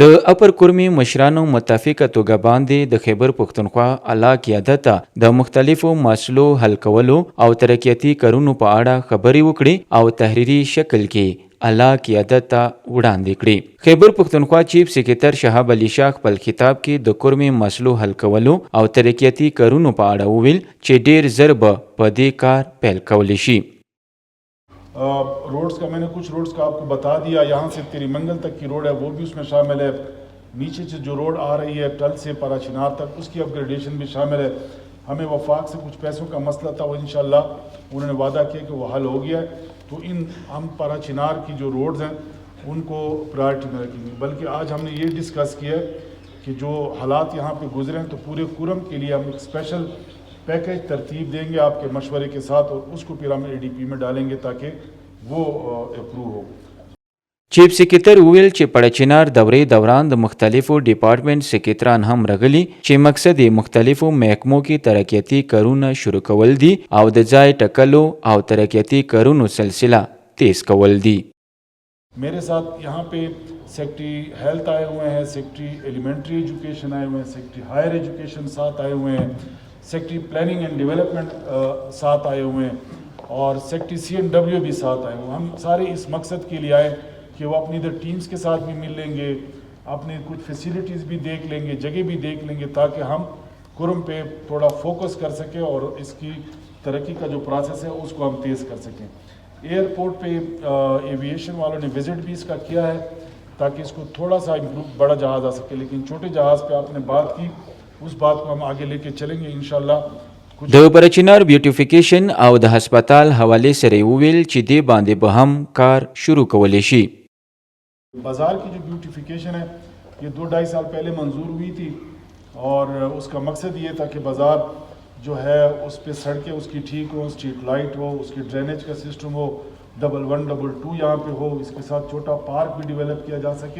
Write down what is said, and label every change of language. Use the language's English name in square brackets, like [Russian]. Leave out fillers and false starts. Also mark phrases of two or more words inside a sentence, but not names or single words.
[Pashto] د اپر کورمي مشرانو متفقه توګه باندې د خیبر پښتونخوا اعلی قیادت د مختلفو مسلو حل کولو او ترقیاتي کارونو په اړه خبرې وکړي او تحریري شکل کې اعلی قیادت ته وړاندې کړي. خیبر پښتونخوا [English] Chief Secretary [Pashto] شهاب علي شاه خپل خطاب کې د کورمي مسلو حل کولو او ترقیاتي کارونو په اړه وویل چې ډیر ژر به په دې کار پیل کولی شي. [Urdu] روڈز کا میں نے کچھ روڈز کا آپ کو بتا دیا، یہاں سے تیری منگل تک کی روڈ ہے وہ بھی اس میں شامل ہے، نیچے سے جو روڈ آ رہی ہے ٹل سے پارا چنار تک اس کی اپ گریڈیشن بھی شامل ہے. ہمیں وفاق سے کچھ پیسوں کا مسئلہ تھا، وہ انشاءاللہ انہوں نے وعدہ کیا کہ وہ حل ہو گیا ہے، تو ہم پارا چنار کی جو روڈز ہیں ان کو پرائرٹی میں رکھیں گے. بلکہ آج ہم نے یہ ڈسکس کیا ہے کہ جو حالات یہاں پہ گزرے ہیں تو پورے کورم کے لیے ہم ایک [English] special package [Urdu] ترتیب دیں گے آپ کے مشورے کے ساتھ، اور اس کو پھر ہم [English] ADP [Urdu] میں ڈالیں گے تاکہ وہ اپروو ہو. [Pashto] چیف سکریټر وویل چې پړچینار دورې دوران د مختلفو ډپارټمنټ سکریټران هم راغلي چې مقصد یې مختلفو محکمو کې ترقیاتي کارونه شروع کول دي او د ځای ټاکلو او ترقیاتي کارونو سلسله تیز کول دي. [Urdu] میرے ساتھ یہاں پہ [English] Secretary Health [Urdu] آئے ہوئے ہیں، [English] Secretary Elementary Education [Urdu] آئے ہوئے ہیں، [English] Secretary Higher Education [Urdu] ساتھ آئے ہوئے ہیں، [English] Secretary Planning and Development [Urdu] ساتھ آئے ہوئے ہیں، اور [English] Secretary C and W [Urdu] بھی ساتھ آئے ہوئے ہیں. ہم سارے اس مقصد کے لیے آئے کہ وہ اپنی ادھر ٹیمز کے ساتھ بھی مل لیں گے، اپنے کچھ فیسیلیٹیز بھی دیکھ لیں گے، جگہ بھی دیکھ لیں گے، تاکہ ہم کورم پہ تھوڑا فوکس کر سکیں اور اس کی ترقی کا جو پروسیس ہے اس کو ہم تیز کر سکیں. ایئرپورٹ پہ ایویشن والوں نے وزٹ بھی اس کا کیا ہے تاکہ اس کو تھوڑا سا امپروو بڑا جہاز آ سکے، لیکن چھوٹے جہاز پہ آپ نے بات کی، اس بات کو ہم آگے لے کے چلیں گے انشاءاللہ. [Pashto] د پرچینار بیوټیفیکیشن او د هسپتال حوالې سره وویل چې دې باندې به هم کار شروع کولی شي. [Urdu] بازار کی جو بیوٹیفیکیشن ہے یہ 2-2.5 سال پہلے منظور ہوئی تھی، اور اس کا مقصد یہ تھا کہ بازار جو ہے اس پہ سڑکیں اس کی ٹھیک ہو، [English] street light [Urdu] ہو، اس کی ڈرینیج کا سسٹم ہو، 1-1 2 یہاں پہ ہو، اس کے ساتھ چھوٹا پارک بھی ڈیولپ کیا جا سکے.